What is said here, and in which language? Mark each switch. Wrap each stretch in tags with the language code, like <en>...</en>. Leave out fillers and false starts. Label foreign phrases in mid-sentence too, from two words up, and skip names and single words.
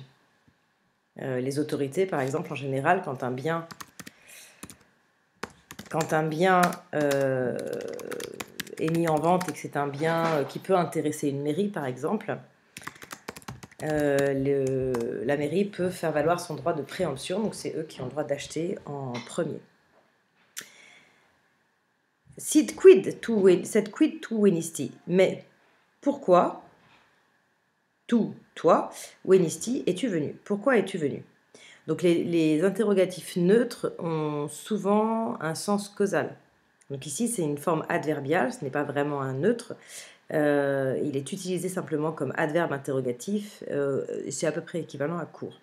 <fr>Les autorités, par exemple, en général, quand un bien est mis en vente et que c'est un bien qui peut intéresser une mairie, par exemple, la mairie peut faire valoir son droit de préemption, donc c'est eux qui ont le droit d'acheter en premier.</fr> <la>Sed quid tu venisti?</la> <fr>Mais pourquoi, toi, venisti, es-tu venu? Pourquoi es-tu venu? Donc les interrogatifs neutres ont souvent un sens causal. Donc ici, c'est une forme adverbiale, ce n'est pas vraiment un neutre. Il est utilisé simplement comme adverbe interrogatif, c'est à peu près équivalent à court.</fr>